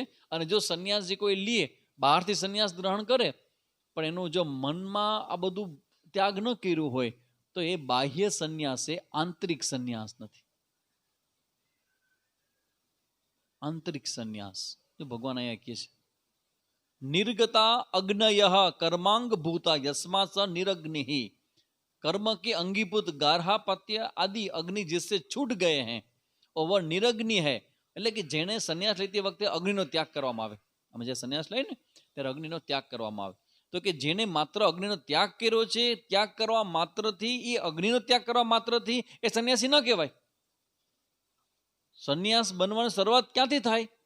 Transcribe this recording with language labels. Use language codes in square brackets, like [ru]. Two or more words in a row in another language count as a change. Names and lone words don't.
[gu] અને જો સંન્યાસી કોઈ લે, બહારથી સંન્યાસ ગ્રહણ કરે, પણ એનું જો મનમાં આ બધું ત્યાગ ન કર્યું હોય તો એ બાહ્ય સંન્યાસ છે, આંતરિક સંન્યાસ નથી. આંતરિક સંન્યાસ જો ભગવાન અહીંયા કહે છે, [sa] निर्गता अग्नयः कर्मांग भूता यस्मात् स निरग्नि. [hi] कर्म के अंगीभूत गारहा पत्य आदि अग्नि जिससे छूट गए हैं और वह निरग्नि है. [gu] એટલે કે જેણે સંન્યાસ લેતી વખતે અગ્નિનો ત્યાગ કરવામાં આવે. અમે જે સંન્યાસ લઈએ ને ત્યારે અગ્નિનો ત્યાગ કરવામાં આવે. તો કે જેણે માત્ર અગ્નિનો ત્યાગ કર્યો છે, ત્યાગ કરવા માત્રથી, એ અગ્નિનો ત્યાગ કરવા માત્રથી એ સંન્યાસી ન કહેવાય. સંન્યાસ બનવાની શરૂઆત ક્યાંથી થાય?